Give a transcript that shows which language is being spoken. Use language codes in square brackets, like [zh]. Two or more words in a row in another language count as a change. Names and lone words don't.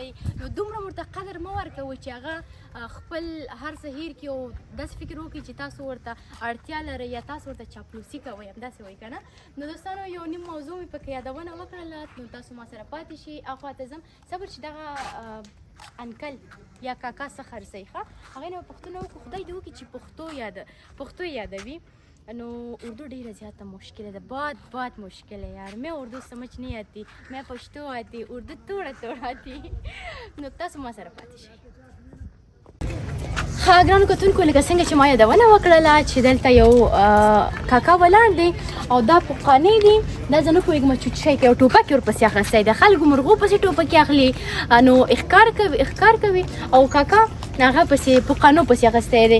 [ps] نو دومره ورته قدر مه ورکوئ چې هغه خپل هر څه هیر کړي او داسې فکر وکړي چې تاسو ورته اړتیا لرئ یا تاسو ورته چاپلوسي کوئ همداسې وایي که نه. نو دوستانو یو نیم موضوع مې پکې یادونه وکړله نو تاسو ما سره پاتې شئ. اخوا ته ځم صبر چې دغه انکل یا کاکا څه خرڅوي ښه هغې نه به پوښتنه وکړو خدای دې وکړي چې پښتو یادوي. نو اردو ډیره زیاده [ur] مشکل ہے بہت مشکل ہے یار. میں اردو سمجھ نہیں آتی میں پشتو آتی اردو تھوڑا آتی [ps] نو تاسو ما سره پاتې شئ. ښه ګرانو کتونکو لکه څنګه چې ما یادونه وکړله چې دلته یو کاکا ولاړ دی او دا پوقانې دي دا زه نه پوهېږم چې شی کوي او ټوپک یې ورپسې اخیستی د خلکو مرغو پسې ټوپکې اخلي نو ښکار کوي او کاکا هغه پسې پوقانو پسې اخیستی دی.